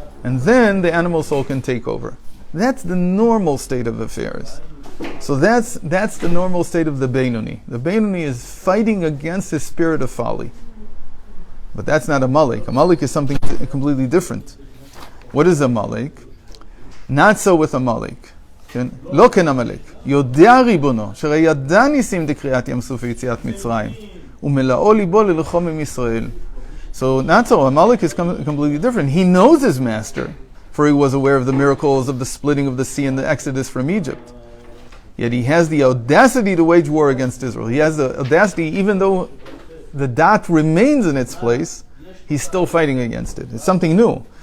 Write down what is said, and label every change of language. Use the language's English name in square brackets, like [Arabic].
[English] And then the animal soul can take over. That's the normal state of affairs. So that's the normal state of the Beinoni. The Beinoni is fighting against his spirit of folly. But that's not Amalek. Amalek is something completely different. What is Amalek? Not so with Amalek. [Hebrew] לא כן עמלק, יודע ריבונו, שראה ידע ניסים דקריאת ים סוף ויציאת מצרים, ומלאו ליבו ללחום עם ישראל. [English] So not so, Amalek is completely different. He knows his master, for he was aware of the miracles of the splitting of the sea and the exodus from Egypt. Yet he has the audacity to wage war against Israel. He has the audacity, even though the dot remains in its place, he's still fighting against it. It's something new.